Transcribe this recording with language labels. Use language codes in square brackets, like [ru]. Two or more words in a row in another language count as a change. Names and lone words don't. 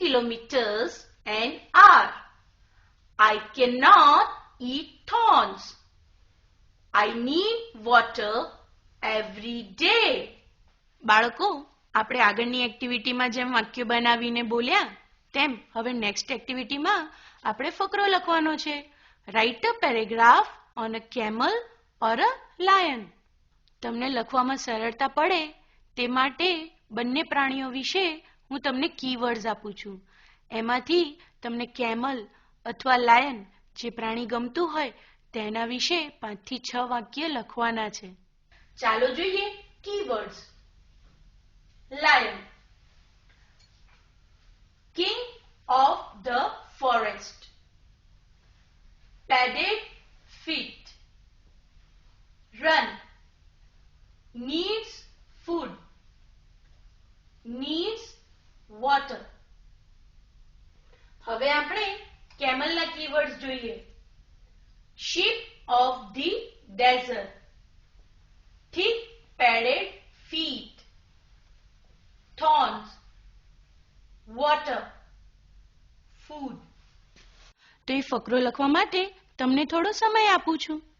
[en] kilometers an hour. I cannot eat thorns. I need water every day. [gu] બાળકો, આપણે આગળની એક્ટિવિટીમાં જેમ વાક્ય બનાવીને બોલ્યા તેમ હવે [en] next activity [gu] આપણે ફકરો લખવાનો છે. [en] Write a paragraph on a camel or a lion. [gu] તમને લખવામાં સરળતા પડે તે માટે બંને પ્રાણીઓ વિશે હું તમને કીવર્ડ્સ આપું છું. એમાંથી તમને કેમલ અથવા લાયન જે પ્રાણી ગમતું હોય તેના વિશે 5 થી 6 વાક્ય લખવાના છે. ચાલો જોઈએ કીવર્ડ્સ. [en] Lion, king of the forest. Padded feet. Run, needs food, needs water. [gu] હવે આપણે [en] camel keywords [gu] જોઈએ. [en] Sheep of the desert. Thick padded feet. Thorns, water, food. [gu] તો એ ફકરો લખવા માટે તમને થોડો સમય આપું છું.